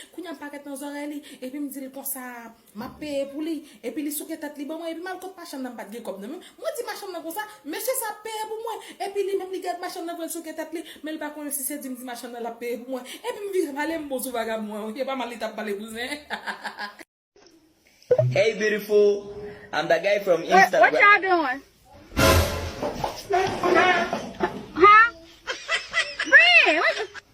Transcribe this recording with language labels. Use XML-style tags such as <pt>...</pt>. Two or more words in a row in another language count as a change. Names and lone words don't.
<ht>Kounye a m parèt nan zòrèy li, epi m di l konsa, Ma peye pou li, epi li souke tèt li ban mwen, epi m al kote machanm nan m pa t gen kòb nan mwen. Mwen di machanm nan konsa, mesye sa peye pou mwen, epi li menm li gade machanm nan pou souke tèt li, men li pa konnen si se di m di machanm nan la peye pou mwen. Epi m vin pale m bon sou vagabon, e pa mal li t ap pale kouzen.</ht> <en>Hey, beautiful. I'm the guy from What, what Instagram. y'all doing? Huh? Bree, what the</en>